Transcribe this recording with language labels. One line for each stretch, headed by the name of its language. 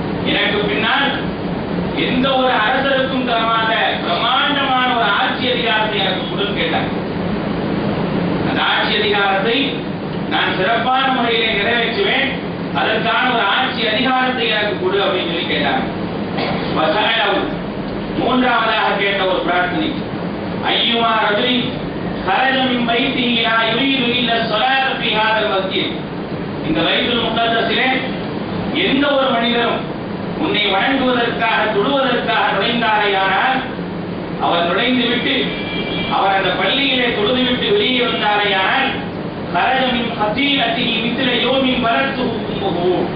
Tamil: எனக்கு பின்னால் எந்த ஒரு அரசருக்கும் தராத பிரமாண்டமான ஒரு ஆட்சி அதிகாரத்தை எனக்கு கொடுன்னு கேட்டாங்க. அந்த ஆட்சி அதிகாரத்தை நான் சிறப்பான முறையிலே நிறைவேற்றுவேன், அதற்கான ஒரு ஆட்சி அதிகாரத்தை எனக்கு கொடு அப்படின்னு சொல்லி கேட்டாங்க. மூன்றாவதாக கேட்ட ஒரு பிரார்த்தனை,
Arabic: ஐயுமா ரஜுலி خرج من بيته لا يريد الا الصلاه في هذا المسجد.
Tamil: இந்த பைத்துல் முகத்தஸிலே எந்த ஒரு மனிதரும் உன்னை வணங்குவதற்காக தொழுவதற்காக நுழைந்தாரையானால், அவர் நுழைந்துவிட்டு அவர் அந்த பள்ளியிலே தொழுதுவிட்டு வெளியே வந்தாரையானால்,
Arabic: خرج من خطيئته مثل يوم ولدته امه.